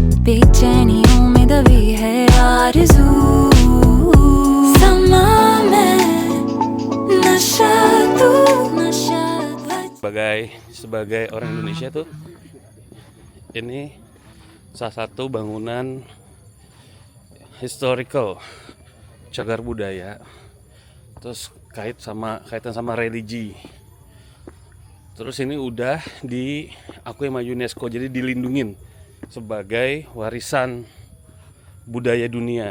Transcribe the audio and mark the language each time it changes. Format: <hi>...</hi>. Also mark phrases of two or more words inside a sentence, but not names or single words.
<hi>बेचैनियों में दबी है आरज़ू समा में नशा तू नशा</hi> <id>sebagai orang Indonesia tuh, ini salah satu bangunan historical, cagar budaya, terus kaitan sama religi. Terus ini udah diakui sama UNESCO, jadi dilindungin sebagai warisan budaya dunia.</id>